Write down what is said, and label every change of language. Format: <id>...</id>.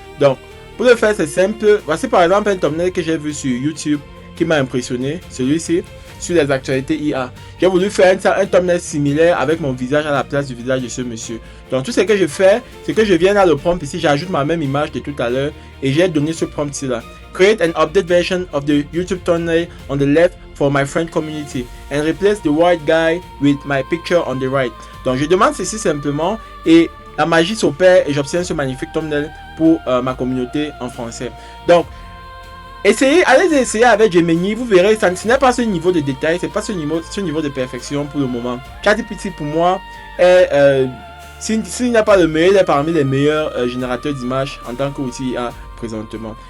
<fr>Donc, pour le faire, c'est simple. Voici par exemple un thumbnail que j'ai vu sur YouTube qui m'a impressionné, celui-ci, sur les actualités IA. J'ai voulu faire un thumbnail similaire avec mon visage à la place du visage de ce monsieur. Donc, tout ce que je fais, c'est que je viens dans le prompt ici, j'ajoute ma même image de tout à l'heure et j'ai donné ce prompt-ci là.</fr> <en>Create an updated version of the YouTube thumbnail on the left for my friend community and replace the white guy with my picture on the right.</en> <fr>Donc je demande ceci simplement et la magie s'opère et j'obtiens ce magnifique thumbnail pour ma communauté en français. Donc allez essayer avec Gemini, vous verrez, ce n'est pas ce niveau de détail, c'est pas ce niveau de perfection pour le moment. ChatGPT pour moi est s'il n'a pas le meilleur, il est parmi les meilleurs générateurs d'images en tant qu'outil IA présentement.</fr>